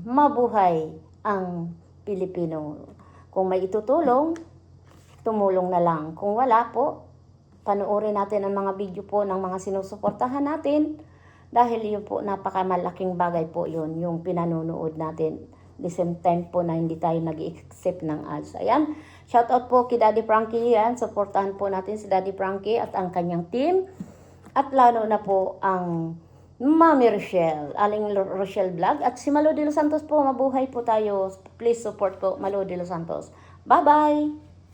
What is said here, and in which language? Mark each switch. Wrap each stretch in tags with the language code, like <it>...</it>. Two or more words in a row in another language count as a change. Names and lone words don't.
<tl>Mabuhay ang Pilipino. Kung may itutulong, tumulong na lang. Kung wala po, panoorin natin ang mga video po ng mga sinusuportahan natin dahil yun po, napakamalaking bagay po yun, yung pinanonood natin.</tl> <en>The same time</en> <tl>po na hindi tayo nag-accept ng ads. Ayan, shoutout po kay Daddy Frankie yan. Supportahan po natin si Daddy Frankie at ang kanyang team. At lalo na po ang Mami Rochelle, Aling Rochelle Vlog. At si Malo de los Santos po, mabuhay po tayo.</tl> <en>Please support</en> <tl>po Malo de los Santos. Bye-bye!</tl>